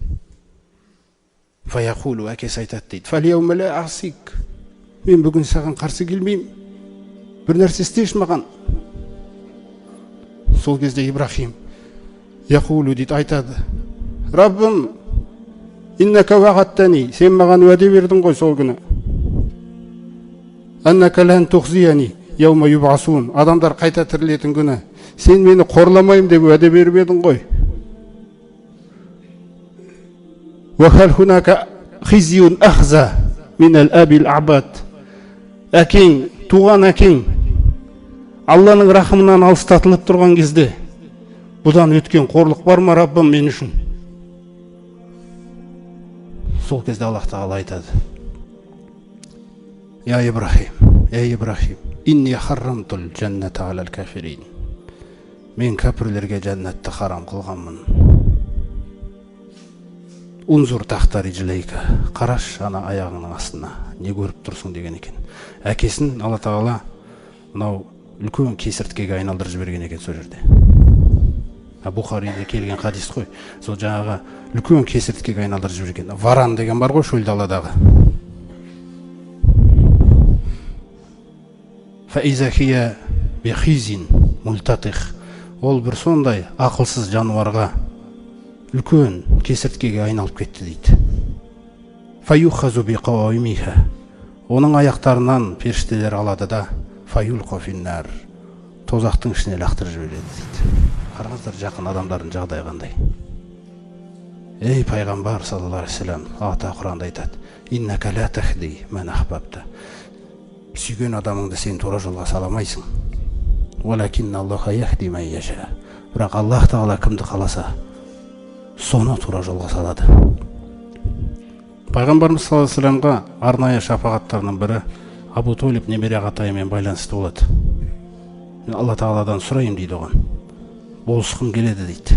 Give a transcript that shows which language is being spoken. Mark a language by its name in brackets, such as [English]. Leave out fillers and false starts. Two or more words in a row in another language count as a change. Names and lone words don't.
[Kazakh] Фаяқулу, әкесі айтады дейді: [Arabic] "فاليوم لا أعصيك." [Kazakh] Мен бүгін саған қарсы келмеймін. Бір нәрсе істеші маған. Сол кезде Ибрахим яқулу дейді, айтады: "Раббым, [Arabic] إنك وعدتني, [Kazakh] сен маған уәде бердің ғой сол күні. [Arabic] أنك لن تخزيني يوم يبعثون, [Kazakh] адамдар қайта тірілетін күні сен мені қорламайым деп уәде беріп едің ғой. [Arabic] وهل هناك خزي أخزى من أبي الأبعد." [Kazakh] Әкең, туған әкең Алланың рахымынан алыстатылып тұрған кезде бұдан өткен қорлық бар ма, Раббым, мен үшін? Сол кезде Аллах тағала айтады: [Arabic] "يا إبراهيم إني حرمت الجنة على الكافرين." [Kazakh] Мен кәпірлерге жәннатты харам қылғанмын. [Arabic] انظر تحت رجليك, [Kazakh] қараш ана аяғыңның астына, не көріп тұрсың деген екен. Әкесін Алла тағала мынау үлкен кесірткеге айналдырып жіберген екен сол жерде. Бухариде келген хадис қой. Сол жаңағы үлкен кесірткеге айналдырып жіберген. Варан деген бар ғой шөл даладағы. [Arabic] فإذا هي بذيخ ملتطخ. [Kazakh] Ол бір сондай ақылсыз жануарға үлкен кесірткеге айналып кетті дейді. [Arabic] فيؤخذ بقوائمها. [Kazakh] Оның аяқтарынан періштелер алады да [Arabic] فيلقى في النار. [Kazakh] Тозақтың ішіне лақтырып жібереді дейді. Қараңыздар, жақын адамдардың жағдайы қандай. Ей пайғамбар [Arabic] صلى الله عليه وسلم, [Kazakh] ата Құранда айтады: [Arabic] "إنك لا تهدي من أحببت." [Kazakh] Сүйген адамыңды сен тура жолға сала алмайсың. [Arabic] ولكن الله يهدي من يشاء. [Kazakh] Бірақ Аллах тағала кімді қаласа, соны тура жолға салады. Пайғамбарымыз [Arabic] صلى الله عليه وسلم [Kazakh] арнайы шапағаттарының бірі Абу Толиб немере ағатайымен байланысты болады. Мен Алла тағаладан сұрайым дейді оған. Болысқым келеді дейді.